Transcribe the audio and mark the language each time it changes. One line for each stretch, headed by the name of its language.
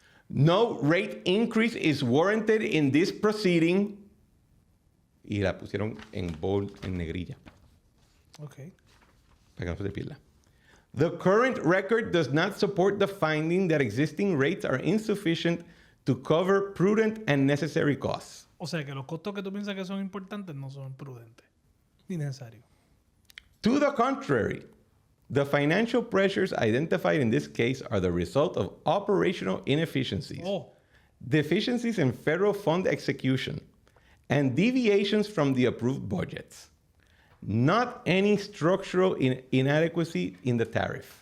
English: No rate increase is warranted in this proceeding.
Spanish: Y la pusieron en bold, en negrilla, Ok. para que no se te pierda.
English: The current record does not support the finding that existing rates are insufficient to cover prudent and necessary costs.
Spanish: O sea que los costos que tú piensas que son importantes no son prudentes ni necesarios.
English: To the contrary, the financial pressures identified in this case are the result of operational inefficiencies, Oh, deficiencies in federal fund execution, and deviations from the approved budgets, not any structural inadequacy in the tariff.